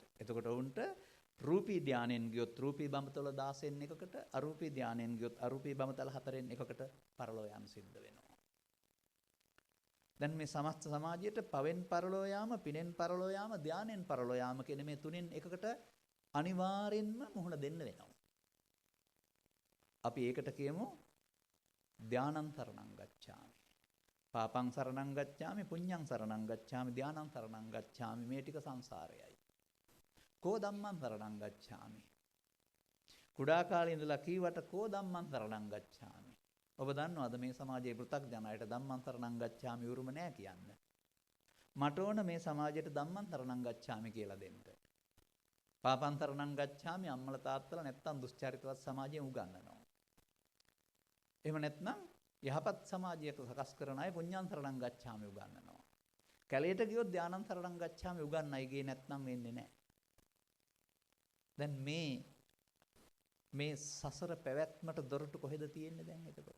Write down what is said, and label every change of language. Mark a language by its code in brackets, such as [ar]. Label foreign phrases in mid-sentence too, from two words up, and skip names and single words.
[si] එතකොට ඔවුන්ට රූපී ධානයෙන් ගියොත් රූපී බඹතල 16න් එකකට, අරූපී ධානයෙන් ගියොත් අරූපී බඹතල 4න් එකකට පරලෝ යන්න සිද්ධ වෙනවා. දැන් මේ සමස්ත සමාජයට පවෙන් පරලෝ යාම, පිනෙන් පරලෝ යාම, ධානයෙන් පරලෝ යාම කියන මේ තුනෙන් එකකට අනිවාර්යෙන්ම මුහුණ දෙන්න වෙනවා. අපි ඒකට කියමු [pi] ධානං සරණං ගච්ඡාමි. පාපං සරණං ගච්ඡාමි, පුඤ්ඤං සරණං ගච්ඡාමි, ධානං සරණං ගච්ඡාමි. [si] මේ ටික සංසාරයයි. කෝ [pi] ධම්මං සරණං ගච්ඡාමි. [si] කුඩා කාලේ ඉඳලා කීවට කෝ [pi] ධම්මං සරණං ගච්ඡාමි. [si] ඔබ දන්නවද මේ සමාජයේ පෘථග්ජනයට [pi] ධම්මං සරණං ගච්ඡාමි [si] උරුම නැහැ කියන්න. මට ඕන මේ සමාජයට [pi] ධම්මං සරණං ගච්ඡාමි [si] කියලා දෙන්න. [pi] පාපං සරණං ගච්ඡාමි [si] අම්මලා තාත්තලා නැත්තම් දුස්චරිතවත් සමාජයෙන් උගන්වනවා. එහෙම නැත්නම් යහපත් සමාජයක සකස් කරන අය [pi] පුඤ්ඤං සරණං ගච්ඡාමි [si] උගන්වනවා. කැලේට ගියොත් [pi] ධානං සරණං ගච්ඡාමි [si] උගන්වයි ගියේ නැත්නම් වෙන්නේ නැහැ. දැන් මේ සසර පැවැත්මට දොරටු කොහෙද තියෙන්නේ දැන් එතකොට?